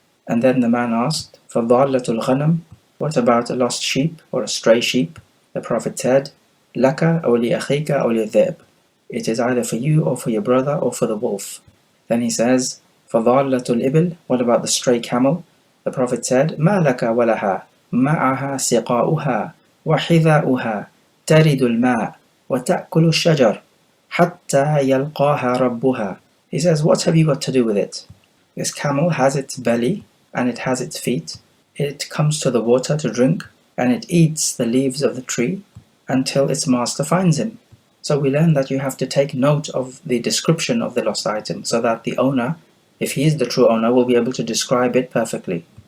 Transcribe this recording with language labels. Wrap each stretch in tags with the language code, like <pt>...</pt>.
<en>And then the man asked,</en> <ar>فَضَالَّةُ الْغَنَمِ,</ar> <en>what about a lost sheep or a stray sheep? The Prophet said,</en> <ar>لَكَ أَوْ لِأَخِيكَ أَوْ لِلذِّئْبِ,</ar> <en>it is either for you or for your brother or for the wolf. Then he says,</en> <ar>فَضَالَّةُ الْإِبِلِ,</ar> <en>what about the stray camel? The Prophet said,</en> <ar>مَا لَكَ وَلَهَا مَعَهَا سِقَاؤُهَا وَحِذَاؤُهَا تَرِدُ الْمَاءِ وَتَأْكُلُ الشَّجَرِ حَتَّى يَلْقَاهَا رَبُّهَا.</ar> <en>He says, what have you got to do with it? This camel has its belly and it has its feet. It comes to the water to drink and it eats the leaves of the tree until its master finds him. So we learn that you have to take note of the description of the lost item so that the owner, if he is the true owner, will be able to describe it perfectly.</en>